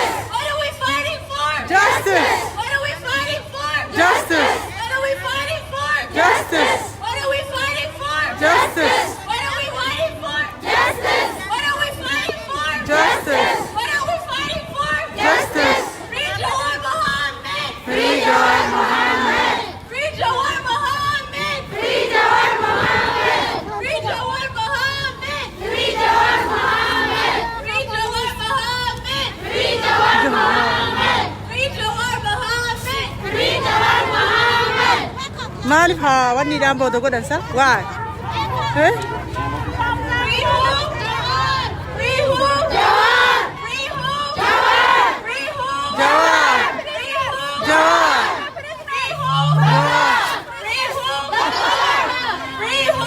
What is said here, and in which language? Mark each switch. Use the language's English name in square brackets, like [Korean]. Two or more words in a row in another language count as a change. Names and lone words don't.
[English] What are we fighting for? Justice. What are we fighting for? Justice. What are we fighting for? Justice. What are we fighting for? Justice. What are we fighting for? Justice. What are we fighting for? Justice. What are we fighting for? Justice. Free Jawar Mohammed. Free Jawar Mohammed. Free Jawar Mohammed. Free Jawar Mohammed. Free Jawar Mohammed. Free Jawar Mohammed. Free Jawar Mohammed. Free Jawar Mohammed. Free Jawar Mohammed. Free Jawar Mohammed. [Oromo] Maaliif haa wanni dhaan booda godhansa? Waa. Eh? [English] Free who? Jawar. Free who? Jawar. Free who? Jawar. Free who? Jawar. Free who? Jawar. Free who? Free who? Free who?